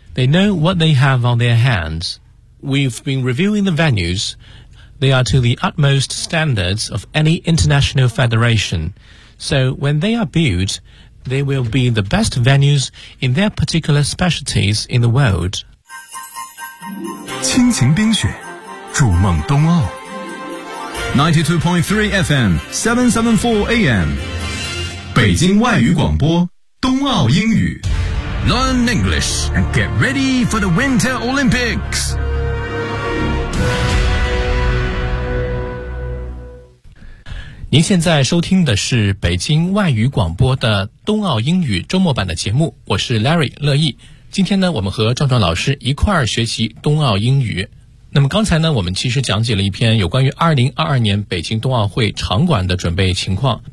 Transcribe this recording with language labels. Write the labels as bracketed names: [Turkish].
[English] They know what they have on their hands. We've been reviewing the venues. They are to the utmost standards of any international federation. So when they are built, they will be the best venues in their particular specialties in the world. [Chinese] 亲情冰雪，筑梦冬奥。 92.3 FM, 774 AM, 北京外语广播，冬奥英语。 [English] Learn English and get ready for the Winter Olympics. [Chinese] 您现在收听的是北京外语广播的冬奥英语周末版的节目，我是 Larry 乐意。今天呢，我们和壮壮老师一块儿学习冬奥英语。那么刚才呢，我们其实讲解了一篇有关于2022年北京冬奥会场馆的准备情况。